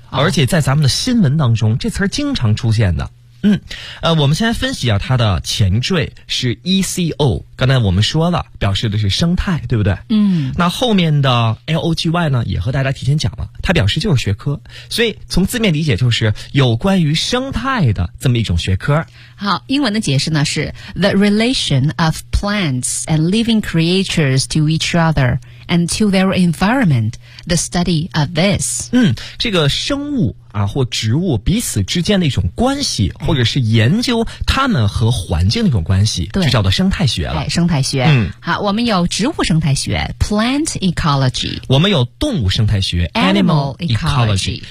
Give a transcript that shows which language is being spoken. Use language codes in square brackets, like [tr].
[zh] 而且在咱们的新闻当中，这词儿经常出现的。嗯，我们先来分析啊，它的前缀是 ECO， 刚才我们说了，表示的是生态，对不对？嗯，那后面的 LOGY 呢，也和大家提前讲了，它表示就是学科，所以从字面理解就是有关于生态的这么一种学科。好，英文的解释呢是 [en] The relation of plants and living creatures to each other and to their environment, the study of this。 [zh] 嗯，这个生物啊或植物彼此之间的一种关系，或者是研究它们和环境的一种关系，对，就叫做生态学了。哎，生态学。嗯，好，我们有植物生态学 Plant Ecology，我们有动物生态学 [en] Animal Ecology，